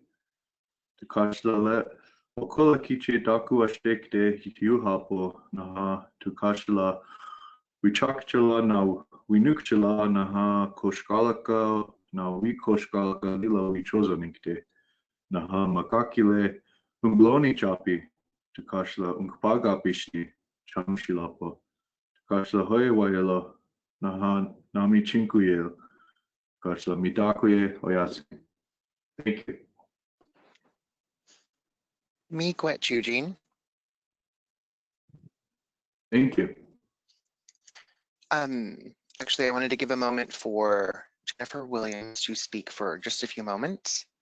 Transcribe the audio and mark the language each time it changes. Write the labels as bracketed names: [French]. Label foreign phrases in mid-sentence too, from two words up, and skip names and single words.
[Lakota] Tukashla okola kiche daku ashtekte hityuhapo naha tukashla wichakchala na winukchala naha koshkalaka na wikoshkalaka lila wichozonikte naha makakile umbloni chapi tukashla unkpaga pishti chamshilapo tukashla hoye wayelo naha nami chinkuyel tukashla mitakuye oyase. [English] Thank you. Miigwech, Eugene. Thank you. Actually, I wanted to give a moment for Jennifer Williams to speak for just a few moments.